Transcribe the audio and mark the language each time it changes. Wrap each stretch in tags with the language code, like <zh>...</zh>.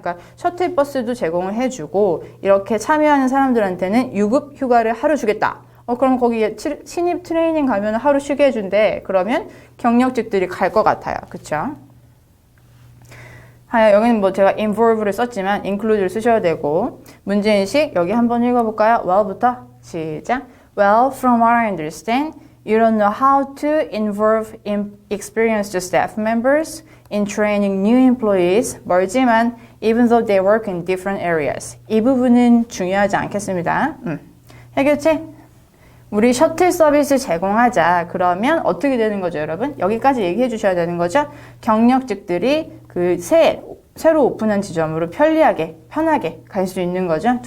<ko>그러니까 셔틀버스도 제공을 해주고 이렇게 참여하는 사람들한테는 유급 휴가를 하루 주겠다. 그럼 거기 신입 트레이닝 가면 하루 쉬게 해준대. 그러면 경력직들이 갈 것 같아요. 그쵸? 여기는 제가 involve를 썼지만 include를 쓰셔야 되고 문제인식 여기 한번 읽어볼까요? well부터 시작.</ko> <en>Well, from what I understand, you don't know how to involve experienced staff members in training new employees.</en> <ko>멀지만</ko> <en>even though they work in different areas.</en> <ko>이 부분은 중요하지 않겠습니다. 해결책? 우리 셔틀 서비스 제공하자. 그러면 어떻게 되는 거죠, 여러분? 여기까지 얘기해 주셔야 되는 거죠. 경력직들이 그 새로 오픈한 지점으로 편하게 갈 수 있는 거죠.</ko>